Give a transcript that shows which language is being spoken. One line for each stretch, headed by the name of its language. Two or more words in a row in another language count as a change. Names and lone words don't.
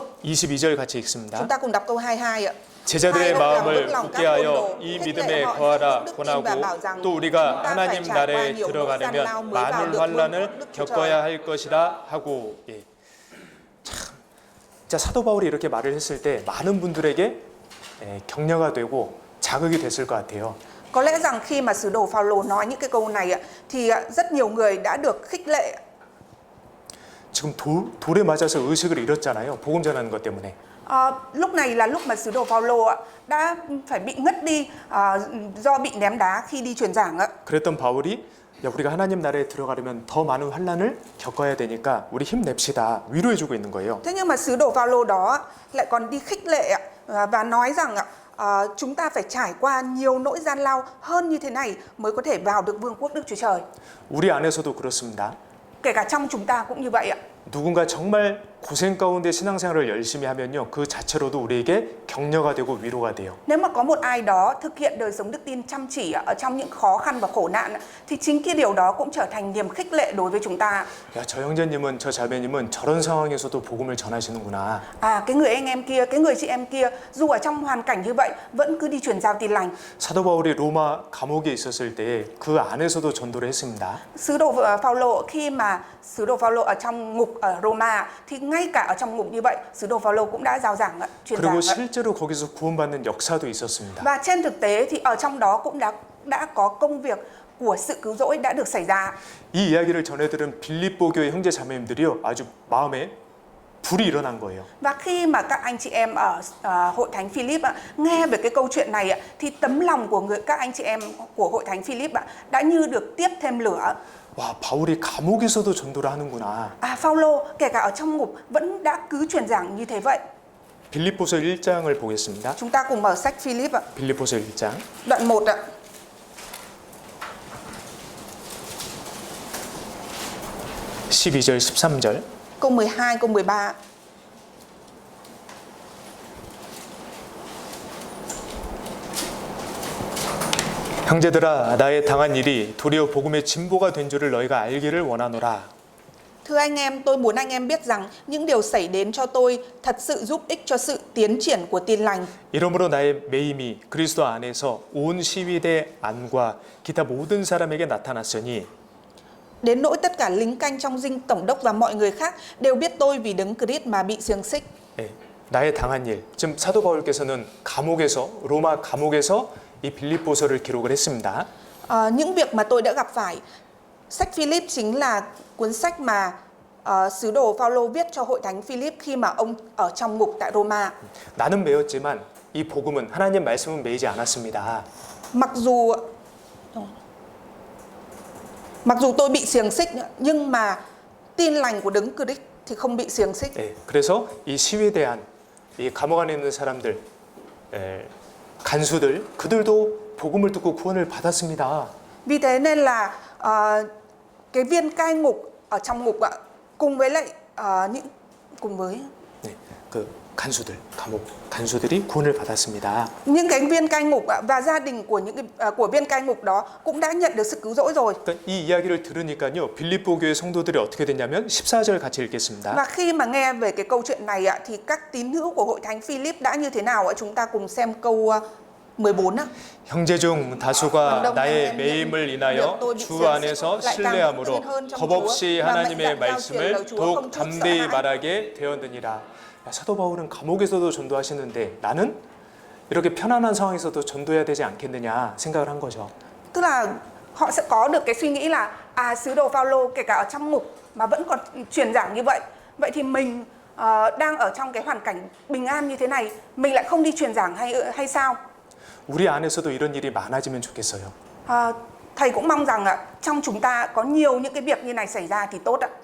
Korean: 22절 같이 읽습니다.
Vietnamese: Chúng ta cùng đọc câu 22 ạ.
Korean: 제자들의 마음을 굳게 하여 이 믿음에 거하라 권하고 또 우리가 하나님 나라에 들어가려면 많은 환난을 겪어야 할 것이라 하고. 예. 참, 진짜 사도 바울이 이렇게 말을 했을 때 많은 분들에게 격려가 되고 자극이 됐을 것 같아요.
Vietnamese: Có lẽ rằng khi mà sứ đồ Phaolô nói những cái câu này ạ, thì rất nhiều người đã được khích lệ.
Korean: 지금 돌에 맞아서 의식을 잃었잖아요. 복음 전하는 것 때문에.
Vietnamese: Lúc này là lúc mà sứ đồ Phaolô ạ đã phải bị ngất đi do bị ném đá khi đi truyền giảng ạ.
Korean: 그랬던 바울이 야, 우리가 하나님 나라에 들어가려면 더 많은 환난을 겪어야 되니까 우리 힘냅시다. 위로해주고 있는 거예요.
Vietnamese: Thế nhưng mà sứ đồ Phaolô đó lại còn đi khích lệ ạ, và nói rằng chúng ta phải trải qua nhiều nỗi gian lao hơn như thế này mới có thể vào được vương quốc Đức Chúa Trời.
Korean: 우리 안에서도 그렇습니다.
Vietnamese: Kể cả trong chúng ta cũng như vậy ạ.
Korean: 누군가 정말 고생 가운데 신앙생활을 열심히 하면요, 그 자체로도 우리에게 격려가 되고 위로가 돼요.
Vietnamese: Nếu mà có một ai đó thực hiện đời sống đức tin chăm chỉ ở trong những khó khăn và khổ nạn thì chính cái điều đó cũng trở thành niềm khích lệ đối với chúng ta.
Korean: 야, 저 형제님은 저 자매님은 저런 상황에서도 복음을 전하시는구나.
Vietnamese: Cái người anh em kia, cái người chị em kia dù ở trong hoàn cảnh như vậy vẫn cứ đi truyền giao tin lành.
Korean: 사도 바울이 로마 감옥에 있었을 때 그 안에서도 전도를 했습니다.
Vietnamese: Sứ đồ Phaolô khi mà sứ đồ Phaolô ở trong ngục ở Roma thì ngay cả ở trong ngục như vậy, sứ đồ Phaolô cũng đã giao giảng truyền
Korean: 그리고
Vietnamese: giảng.
Korean: 실제로 거기서 구원받는 역사도 있었습니다.
Vietnamese: Và trên thực tế thì ở trong đó cũng đã có công việc của sự cứu rỗi đã được xảy ra.
Korean: 이 이야기를 전해들은 빌립보 교회 형제 자매님들이요, 아주 마음에 불이 일어난 거예요.
Vietnamese: Và khi mà các anh chị em ở hội thánh Philip nghe về cái câu chuyện này thì tấm lòng của các anh chị em của hội thánh Philip đã như được tiếp thêm lửa.
Korean: 와, 바울이 감옥에서도 전도를 하는구나.
Vietnamese: Phaolô kể cả ở trong ngục vẫn đã cứ truyền giảng như thế vậy.
Korean: 빌립보서 1장을 보겠습니다.
Vietnamese: Chúng ta cùng mở sách Philip ạ.
Korean: 빌립보서 1장
Vietnamese: Đoạn 1 ạ.
Korean: (12절) (13절)
Vietnamese: Câu 12, câu 13.
Korean: 형제들아, 나의 당한 일이 도리어 복음의 진보가 된 줄을 너희가 알기를 원하노라.
Vietnamese: Thưa anh em, tôi muốn anh em biết rằng những điều xảy đến cho tôi thật sự giúp ích cho sự tiến triển của tin lành.
Korean: 이러므로 나의 매임이 그리스도 안에서 온 시위대 안과 기타 모든 사람에게 나타났으니
Vietnamese: Đến nỗi tất cả lính canh trong dinh tổng đốc và mọi người khác đều biết tôi vì đấng Christ mà bị xiềng xích.
Korean: 나의 당한 일. 지금 사도 바울께서는 감옥에서 로마 감옥에서 이 빌립보서를 기록을 했습니다.
Vietnamese: Những việc mà tôi đã gặp phải. Sách Philip chính là cuốn sách mà sứ đồ Phaolô viết cho hội thánh Philip khi mà ông ở trong ngục tại Roma.
Korean: 나는 매였지만 이 복음은 하나님 말씀은 매이지 않았습니다.
Vietnamese: Mặc dù tôi bị xiềng xích nhưng mà tin lành của Đấng Christ thì không bị xiềng xích.
Korean: 예, 그래서 이 시위에 대한 이 감옥 안에 있는 사람들, 간수들, 그들도 복음을 듣고 구원을 받았습니다.
Vietnamese: Vì thế nên là cái viên cai ngục ở trong ngục ạ, cùng với lại
Korean: 네, 그 간수들, 감옥 간수들이 구원을 받았습니다.
Vietnamese: những cái viên cai ngục ạ, và gia đình của của viên cai ngục đó cũng đã nhận được sự cứu rỗi rồi.
Korean: 일단 이 이야기를 들으니까요, 빌립보 교회 성도들이 어떻게 됐냐면 14절 같이 읽겠습니다.
Vietnamese: Và khi mà nghe về cái câu chuyện này ạ, thì các tín hữu của hội thánh Philip đã như thế nào ạ? Chúng ta cùng xem câu 14 ạ.
Korean: 형제 중 다수가 나의 매임을 인하여 주 안에서 신뢰함으로 겁없이 하나님의 말씀을 더욱 담대히 말하게 되었느니라. 사도 바울은 감옥에서도 전도하시는데 나는 이렇게 편안한 상황에서도 전도해야 되지 않겠느냐 생각을 한 거죠.
Vietnamese: Tức là họ sẽ có được cái suy nghĩ là sứ đồ Phaolô kể cả ở trong ngục mà vẫn còn truyền giảng như vậy. Vậy thì mình đang ở trong cái hoàn cảnh bình an như thế này, mình lại không đi truyền giảng hay sao?
Korean: 우리 안에서도 이런 일이 많아지면 좋겠어요.
Vietnamese: Thầy cũng mong rằng trong chúng ta có nhiều những cái việc như này xảy ra thì tốt ạ.